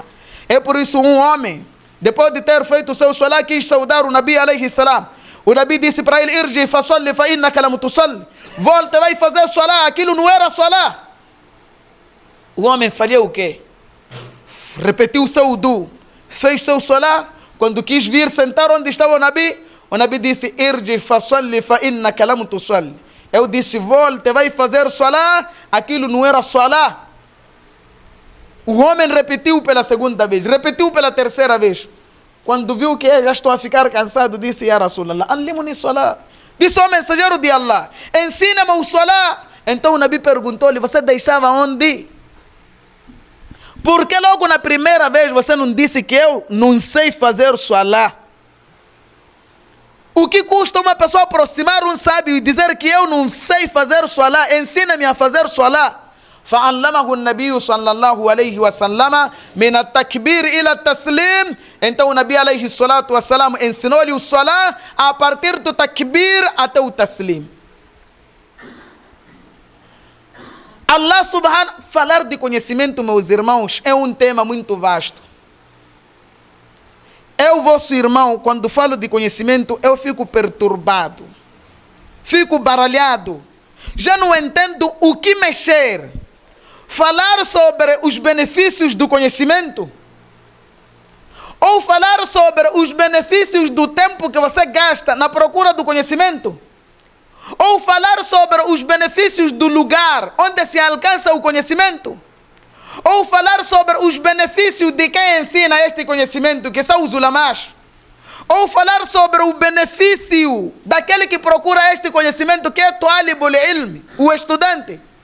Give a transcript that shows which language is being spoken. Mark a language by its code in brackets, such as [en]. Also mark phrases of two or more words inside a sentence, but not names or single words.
[pt] É por isso um homem, depois de ter feito o seu salat, quis saudar o Nabi [ar] عليه السلام. [pt] O Nabi disse para ele: [ar] ارجع فصل فإنك لم تصل. [pt] Volta, vai fazer salat. Aquilo não era salat. O homem falhou o quê? Repetiu o seu wudu, fez seu salat. Quando quis vir sentar onde estava o Nabi disse: [ar] ارجع فصل فإنك لم تصل. [pt] Eu disse: volta, vai fazer salat. Aquilo não era salat. O homem repetiu pela segunda vez, repetiu pela terceira vez. Quando viu que já estou a ficar cansado, disse: [ar] يا رسول الله, علمني الصلاة. [pt] Disse ao mensageiro de Allah: ensina-me o salat. Então o Nabi perguntou-lhe: você deixava onde? Por que logo na primeira vez você não disse que eu não sei fazer salat? O que custa uma pessoa aproximar um sábio e dizer que eu não sei fazer salat? Ensina-me a fazer salat. [ar] فعلمه النبي صلى الله عليه وسلم من التكبير إلى التسليم. [pt] Então o Nabi [ar] عليه الصلاة والسلام [pt] ensinou-lhe o salat a partir do takbir até o taslim. [ar] الله سبحانه. [pt] Falar de conhecimento, meus irmãos, é um tema muito vasto. Eu, vosso irmão, quando falo de conhecimento, eu fico perturbado, fico baralhado, já não entendo o que mexer. Falar sobre os benefícios do conhecimento, ou falar sobre os benefícios do tempo que você gasta na procura do conhecimento, ou falar sobre os benefícios do lugar onde se alcança o conhecimento, ou falar sobre os benefícios de quem ensina este conhecimento, que são os ulamás, ou falar sobre o benefício daquele que procura este conhecimento, que é [ar] طالب العلم, [pt] o estudante,